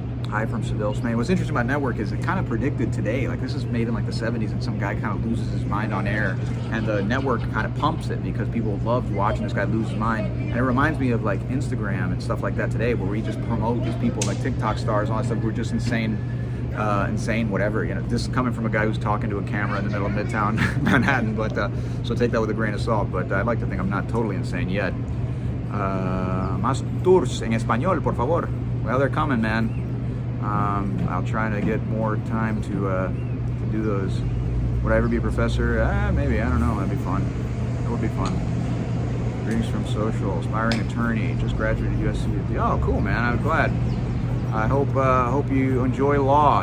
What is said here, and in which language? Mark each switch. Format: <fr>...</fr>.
<en>Hi from Seville, Spain. What's interesting about Network is it kind of predicted today. Like, this is made in like the 70s, and some guy kind of loses his mind on air, and the network kind of pumps it because people loved watching this guy lose his mind. And it reminds me of like Instagram and stuff like that today, where we just promote these people like TikTok stars, all that stuff. We're just insane, whatever. You know, this is coming from a guy who's talking to a camera in the middle of Midtown Manhattan, but so take that with a grain of salt. But I'd like to think I'm not totally insane yet.</en> <es>Más tours en español, por favor.</es> <en>Well, they're coming, man. I'll try to get more time to do those. Would I ever be a professor? Maybe. I don't know. That'd be fun. That would be fun. Greetings from social. Aspiring attorney. Just graduated USC. Oh, cool, man. I'm glad. I hope you enjoy law.</en>